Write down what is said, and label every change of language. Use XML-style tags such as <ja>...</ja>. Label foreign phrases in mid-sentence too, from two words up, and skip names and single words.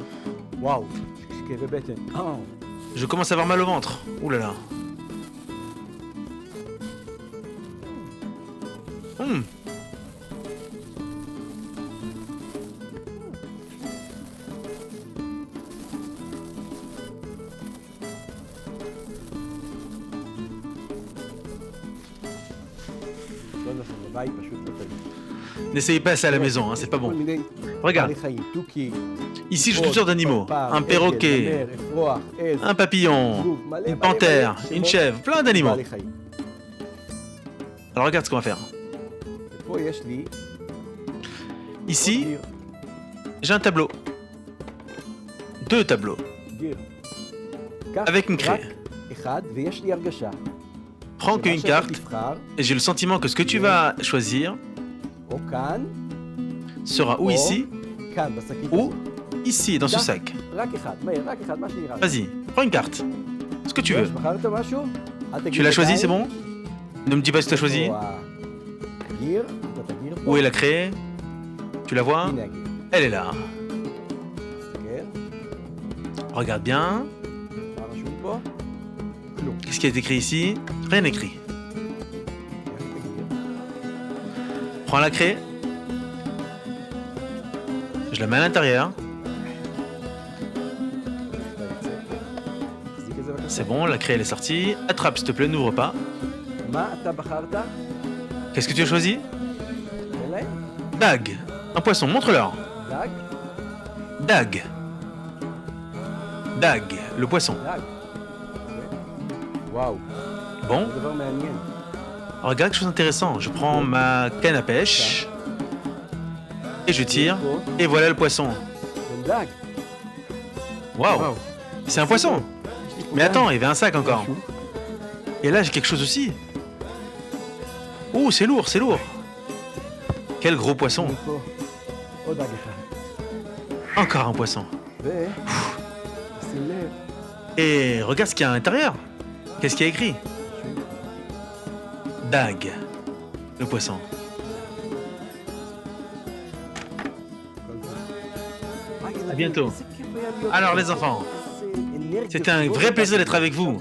<he>וואו, כאבי בטן.</he> <fr>Je commence à avoir mal au ventre. Ouh là là. Hum.</fr> <he>לא נכון, בבית פשוט לא טעים.</he> <fr>N'essayez pas ça à la maison, hein, c'est pas</fr> <he>כל</he> <fr>bon.</fr> <he>מיני</he> <fr>Regarde,</fr> <he>בעלי חיים, תוכי,</he> <fr>ici je toutes sortes d'animaux.</fr> <he>פרפר,</he> <fr>Un perroquet,</fr> <he>עגל, נמר, אפרוח, עז,</he> <fr>un papillon,</fr> <he>זבוב, מלא,</he> <fr>une</fr> <he>מלא,</he> <fr>panthère,</fr> <he>מלא</he> <fr>une</fr> <he>שמות</he> <fr>chèvre, plein d'animaux.</fr> <he>בעלי חיים.</he> <fr>Alors regarde ce qu'on va faire.</fr> <he>ופה יש לי</he> <fr>Ici,</fr> <he>גיר,</he> <fr>j'ai un tableau. Deux tableaux.</fr> <he>גיר. קח</he> <fr>Avec une</fr> <he>רק</he> <fr>craie.</fr> <he>אחד, ויש לי הרגשה.</he> <fr>Prends</fr> <he>שמה</he> <fr>qu'une</fr> <he>שאתה</he> <fr>carte</fr> <he>תבחר,</he> <fr>et j'ai le sentiment que ce que tu vas choisir</fr> <he>או כאן,</he> <fr>sera ou ici</fr> <he>כאן, בשקית</he> <fr>ou</fr> <he>הזאת.</he> <fr>ici dans ce sac.</fr> <he>רק אחד, מאיר, רק אחד, מה שנראה.</he> <fr>Vas-y, prends une carte. Ce que tu veux.</fr> <he>בחרת משהו? אל תגיד</he> <fr>Tu l'as choisi,</fr> <he>עדיין.</he> <fr>c'est bon? Ne me dis pas si tu as choisi.</fr> <he>איפה הגיר, אתה תגיר פה.</he> <fr>Où est la craie? Tu la vois?</fr> <he>הנה הגיר.</he> <fr>Elle est là.</fr> <he>תסתכל,</he> <fr>Regarde bien.</fr> <he>מה רשום פה? כלום.</he> <fr>Qu'est-ce qui est écrit ici? Rien écrit.</fr> <he>קח את הגיר.</he> <fr>Prends la craie. Je la mets à l'intérieur.</fr> <he>תחזיק את זה בבקשה.</he> <fr>C'est bon, la craie elle est sortie. Attrape s'il te plaît, n'ouvre pas.</fr> <he>מה אתה בחרת?</he> <fr>Qu'est-ce que tu as choisi?</fr> <he>תן להם.</he> <fr>Dag. Un poisson, montre-leur.</fr> <he>דג,</he> <fr>Dag. Dag, le poisson.</fr> <he>דג. וואו,</he> <fr>Bon,</fr> <he>זה דבר מעניין.</he> <fr>regarde quelque chose d'intéressant. Je prends ma canne à pêche et je tire. Et voilà le poisson.</fr> <he>זה דג.</he> <fr>Waouh, c'est un poisson. Mais attends, il y avait un sac encore. Et là, j'ai quelque chose aussi. Oh, c'est lourd, c'est lourd. Quel gros poisson.</fr> <he>פה עוד דג אחד.</he> <fr>Encore un poisson.</fr> <he>שים לב.</he> <fr>Et regarde ce qu'il y a à l'intérieur. Qu'est-ce qu'il y a écrit? Dag, le poisson. À bientôt. Alors les enfants, c'était un vrai plaisir d'être avec vous.</fr>